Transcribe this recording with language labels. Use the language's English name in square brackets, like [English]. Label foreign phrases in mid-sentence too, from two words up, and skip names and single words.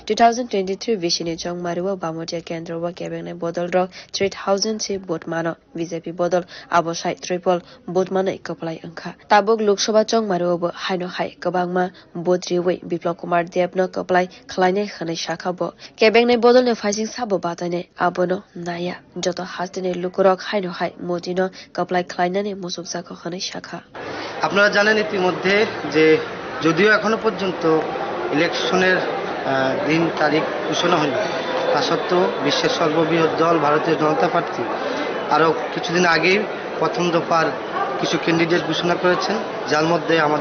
[Kok Borok] 2023 bishini jongmariwa bamotia kendro wa kebeng bodol rok 3000 se bot mano BJP bodol abosai triple bot manai kaplai angkha tabuk loksaba jongmariwa bo haino hai kabangma bodriwe biplop kumar debno kaplai khlainai khanai shakha bo kebeng bodol ne faising sabo batane abono naya joto hastene lukurok haino hai modino kaplai khlainane musuksa khanai shakha [Bangla] আপনারা জানেন ইতিমধ্যে যে যদিও এখনো পর্যন্ত ইলেকশনের দিন তারিখ ঘোষণা হয়নি তা সত্ত্বেও বিশ্বের সর্ববৃহৎ দল ভারতীয় জনতা পার্টি আরও কিছুদিন আগেই প্রথম দফার কিছু ক্যান্ডিডেট ঘোষণা করেছেন যার মধ্যে আমাদের